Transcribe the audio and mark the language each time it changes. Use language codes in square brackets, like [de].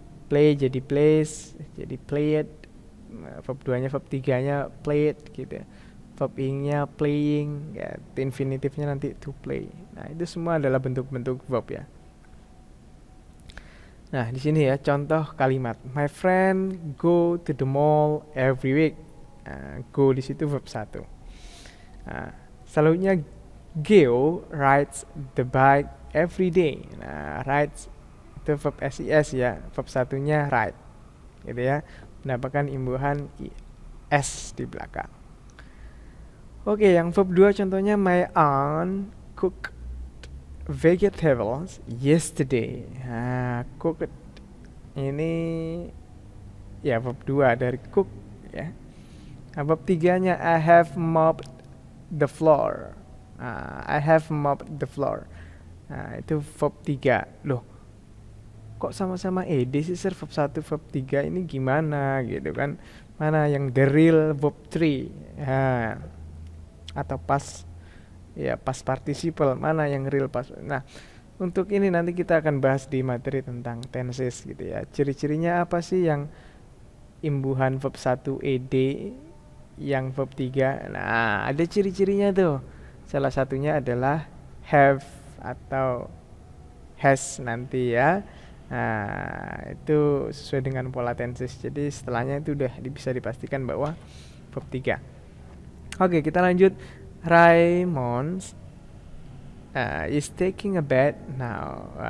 [id] Play jadi plays, jadi played. Verb 2-nya, verb 3-nya played gitu. Verb ing-nya playing, ya, to infinitive-nya nanti to play. Nah, itu semua adalah bentuk-bentuk verb ya. Nah, di sini ya contoh kalimat. [en] My friend go to the mall every week. [id] Go di situ verb 1. Selanjutnya [en] Geo rides the bike every day. [id] Nah, rides itu verb SIS ya. Verb 1-nya ride. Gitu ya. Mendapatkan imbuhan S di belakang. Oke, yang verb 2 contohnya [en] my aunt cook vegetables yesterday. [id] Cooked ini ya verb 2 dari cook ya. [en] Verb 3-nya I have mopped the floor. I have mopped the floor. Itu verb 3. [id] Loh, kok sama-sama ed sih sir, verb 1, verb 3 ini gimana gitu kan. Mana yang the real verb 3? Atau past participle, mana yang real past. Nah, untuk ini nanti kita akan bahas di materi tentang tenses gitu ya. Ciri-cirinya apa sih yang imbuhan verb 1 ed, yang verb 3? Nah, ada ciri-cirinya tuh. Salah satunya adalah have atau has nanti ya. Nah, itu sesuai dengan pola tenses. Jadi setelahnya itu udah bisa dipastikan bahwa verb 3. Oke, kita lanjut. [en] Raymond is taking a bath now.